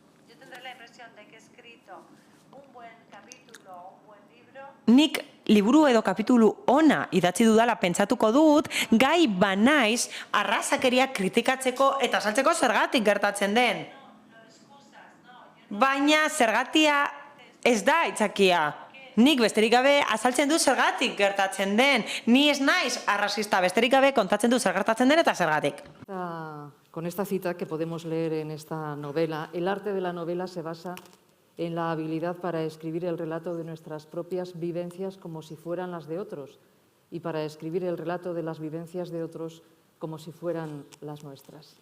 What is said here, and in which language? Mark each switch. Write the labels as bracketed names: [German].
[Spanish] Yo tendré la impresión de que he escrito un buen capítulo o un buen libro. [Basque] Nik liburu edo kapitulu ona idatzi dudala pentsatuko dut, gai banaiz arrazakeria kritikatzeko eta saltzeko zergatik gertatzen den. Baina zergatia ez da aitzakia. Nik besterik gabe azaltzen du zergatik gertatzen den. Ni ez naiz arrazista, besterik gabe kontatzen du zer gertatzen den eta zergatik. [Spanish] Con esta cita que podemos leer en esta novela, el arte de la novela se basa en la habilidad para escribir el relato de nuestras propias vivencias como si fueran las de otros y para escribir el relato de las vivencias de otros como si fueran las nuestras.